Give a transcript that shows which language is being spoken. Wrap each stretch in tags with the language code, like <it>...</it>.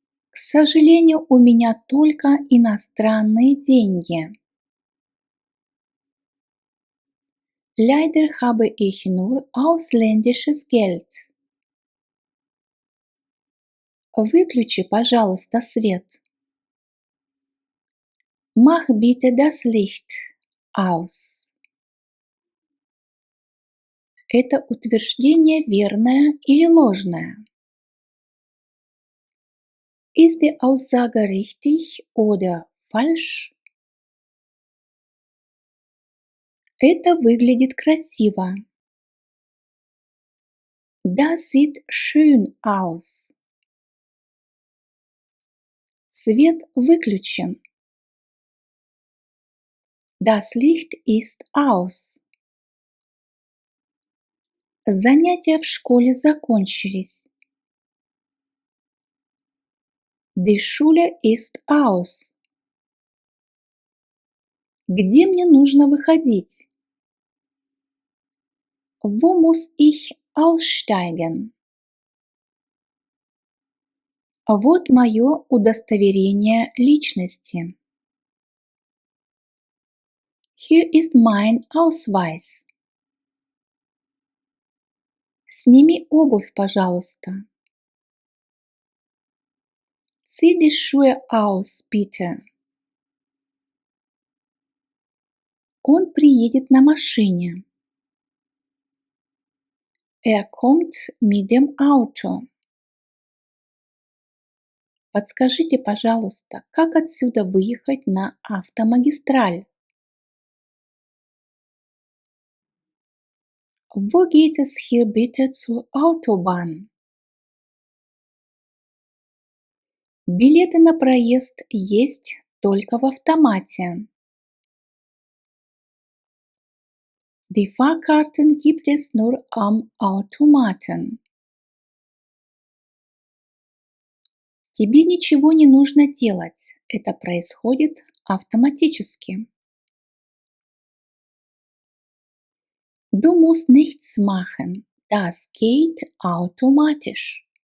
<ru>К сожалению, у меня только иностранные деньги.</ru> <de>Leider habe ich nur ausländisches Geld.</de> <ru>Выключи, пожалуйста, свет.</ru> <de>Mach bitte das Licht aus.</de> <ru>Это утверждение верное или ложное?</ru> <de>Ist die Aussage richtig oder falsch?</de> <ru>Это выглядит красиво.</ru> <de>Das sieht schön aus.</de> <ru>Свет выключен.</ru> <de>Das Licht ist aus.</de> <ru>Занятия в школе закончились.</ru> <de>Die Schule ist aus.</de> <ru>Где мне нужно выходить?</ru> <de>Wo muss ich aussteigen?</de> <ru>Вот мое удостоверение личности.</ru> <de>Hier ist mein Ausweis.</de> <ru>Сними обувь, пожалуйста.</ru> <de>Zieh die Schuhe aus, bitte.</de> <ru>Он приедет на машине.</ru> <de>Kommt mit dem Auto.</de> <ru>Подскажите, пожалуйста, как отсюда выехать на автомагистраль?</ru> <de>Wo geht es hier bitte zur Autobahn?</de> <ru>Билеты на проезд есть только в автомате.</ru> <de>Die Fahrkarten gibt es nur am Automaten.</de> <ru>Тебе ничего не нужно делать, это происходит автоматически.</ru> <de>Du musst nichts machen, das geht automatisch.</de>